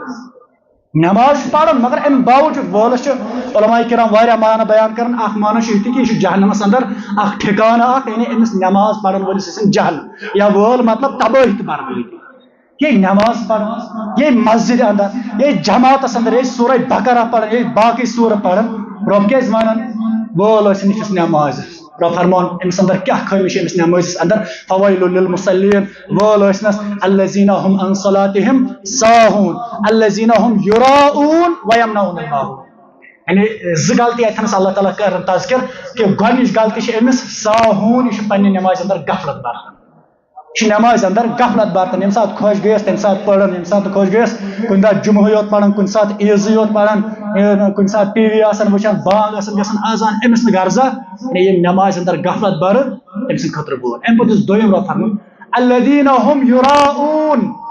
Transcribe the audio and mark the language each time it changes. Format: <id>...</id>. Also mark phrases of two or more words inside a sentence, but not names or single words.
<ks>نماز پرن مگر ام باوجود وولس علماء کرام واریاہ معنی بیان کران اکھ معنی چھ یہ کہ یہ جہنمس اندر اکھ ٹھکانہ اکھ یعنی امس نماز پرن وٲلِس ٲسِن جہنم یا وول مطلب تبٲہی تہٕ بربٲدی یہ نماز پڑھن یہ مسجد اندر یہ جماعتس اندر یہ سورہ بقرہ پڑھن یہ باقی سورہ پڑھن رب کیاز ونان وول ٲسِن یہِ چھُس نماز رب فرمان امس اندر کیا خٲمی چھِ امس نمازس</ks> <ar>اندر فویل للمصلین</ar> <ks>وول ٲسنس</ks> <ar>الذین هم عن صلاتهم ساہون الذین هم یراؤون ویمنعون الماعون</ar> <ks>یعنی زٕ غلطی اتنس اللہ تعالیٰ کرن تذکر کہ گۄڈنِچ غلطی چھِ امس ساہون یہ پننہِ نماز اندر غفلت برتان یہ نماز اندر غفلت برتان ییٚمہِ ساتہٕ خۄش گٔیس تمہِ ساتہٕ پران ییٚمہِ ساتہٕ خۄش گٔیس کُنہِ دۄہ جمعہ یوت پران کُنہِ ساتہٕ عیٖزٕے یوت پران کُنہِ ساتہٕ ٹی وی آسان وٕچھان بانگ آسان گژھان آزان أمِس نہٕ غرضا ییٚمہِ نماز اندر غفلت برٕ تٔمۍ سٕنٛدِ خٲطرٕ گوٚو امہِ پتہٕ یُس دوٚیِم رب فرمون</ks> <ar>الذین هم یراؤون</ar>